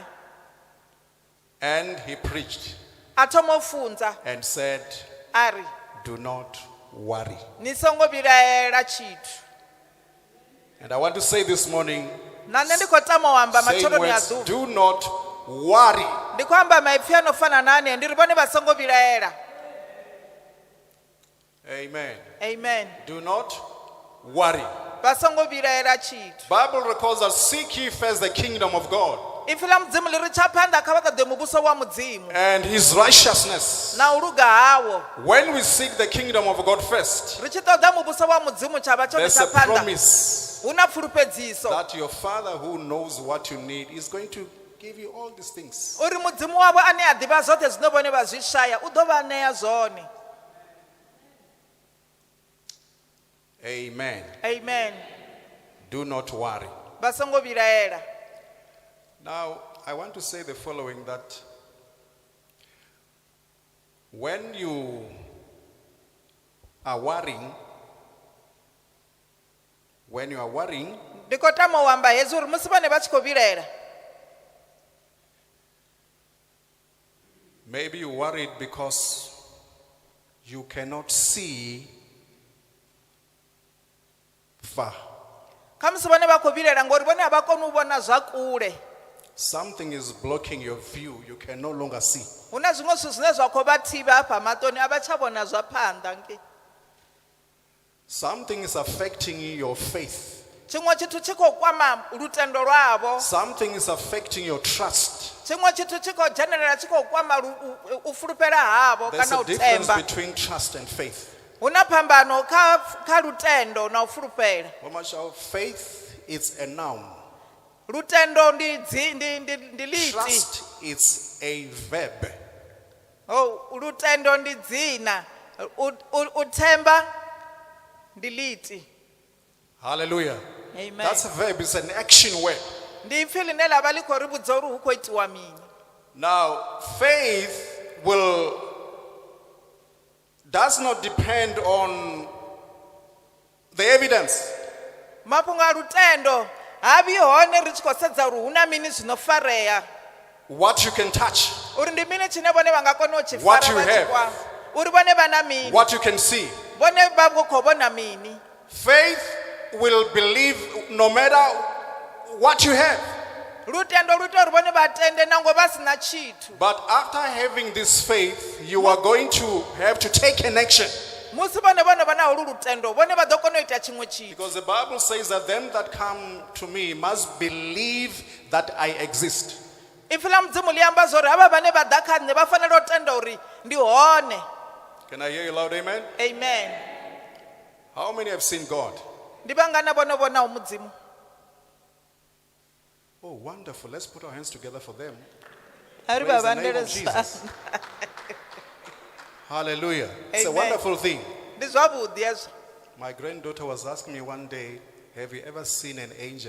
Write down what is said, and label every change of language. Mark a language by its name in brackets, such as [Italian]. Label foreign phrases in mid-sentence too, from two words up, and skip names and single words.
[English] And he preached [Venda] a thoma u funza [English] and said, [Venda] a ri [English] do not worry. [Venda] ni songo vilaela tshithu. [English] And I want to say this morning, [Venda] Na nṋe ndi khou tama u amba [English] same [Venda] matsheloni a [English] words, [Venda] ḓuvha, [English] do not worry. [Venda] ndi khou amba maipfi a no fana na ane, ndi ri vhone vha songo vilaela. Amen. Amen. [English] Do not worry. [Venda] Vha songo vilaela tshithu. [English] Bible records that seek ye first the kingdom of God [Venda] Ipfi ḽa mudzimu ḽi ri tsha phanḓa kha vha ṱoḓe muvhuso wa mudzimu [English] and his righteousness. [Venda] na u luga hawo. [English] When we seek the kingdom of God first, [Venda] Ri tshi ṱoḓa muvhuso wa mudzimu tsha vha tshone [English] there's [Venda] tsha [English] a [Venda] phanḓa, [English] promise [Venda] hu na pfulufhedziso [English] that your Father who knows what you need is going to give you all these things. [Venda] uri mudzimu wavho ane a ḓivha zwoṱhe zwine vhone vha zwi shaya u ḓo vha ṋea zwone. Amen. Amen. [English] Do not worry. [Venda] Vha songo vilaela. [English] Now, I want to say the following, that when you are worrying, [Venda] Ndi khou tama u amba hezwi uri musi vhone vha tshi khou vilaela, [English] maybe you're worried because you cannot see far. [Venda] kha musi vhone vha khou vilaela ngori vhone a vha koni u vhona zwa kule. [English] Something is blocking your view. You can no longer see. [Venda] Hu na zwiṅwe zwithu zwine zwa khou vha thivha hafha maṱoni, a vha tsha vhona zwa phanḓa ngei. [English] Something is affecting your faith. [Venda] Tshiṅwe tshithu tshi khou kwama lutendo lwavho, [English] Something is affecting your trust. [Venda] tshiṅwe tshithu tshi khou dzhenelela tshi khou kwama u fulufhela havho [English] There's [Venda] kana [English] a [Venda] u [English] difference [Venda] themba. [English] between trust and faith. [Venda] Hu na phambano kha lutendo na u fulufhela. [English] How much of faith is a noun. [Venda] Lutendo ndi lithi. [English] Trust is a verb. [Venda] Oh, lutendo ndi dzina. U themba ndi lithi. Hallelujah. Amen. [English] That's a verb. It's an action word. [Venda] Ndi ipfi ḽine ḽa vha ḽi khou ri vhudza uri hu khou itiwa mini. [English] Now, faith does not depend on the evidence. [Venda] Mafhungo a lutendo ha vhi hone ri tshi khou sedza uri hu na mini zwino farea. [English] What you can touch, [Venda] Uri ndi mini tshine vhone vha nga kona u tshi [English] What [Venda] fara [English] you [Venda] vha tshi [English] have. [Venda] kwama. Uri vhone vha na mini. [English] what you can see. [Venda] Vhone vha khou vhona mini. [English] Faith will believe no matter what you have. [Venda] Lutendo lu ita uri vhone vha tende nango vha sina tshithu. [English] But after having this faith, you are going to have to take an action. [Venda] Musi vhone vha na holu lutendo vhone vha ḓo kona u ita tshiṅwe tshithu. [English] Because the Bible says that them that come to me must believe that I exist. [Venda] Ipfi ḽa mudzimu ḽi amba zwori havha vhane vha ḓa kha nṋe vha fanela u tenda uri ndi hone. [English] Can I hear you loud? Amen. Amen. How many have seen God? [Venda] Ndi vhangana vhone vhonaho mudzimu. [English] Oh, wonderful. Let's put our hands together for them. [Venda] Ari [English] Praise [Venda] vha [English] the name of [Venda] vhandele [English] Jesus. Hallelujah. It's a Amen. wonderful thing. [Venda] Ndi zwavhuḓi hezwo. [English] My granddaughter was asking me one day, have you ever seen an angel?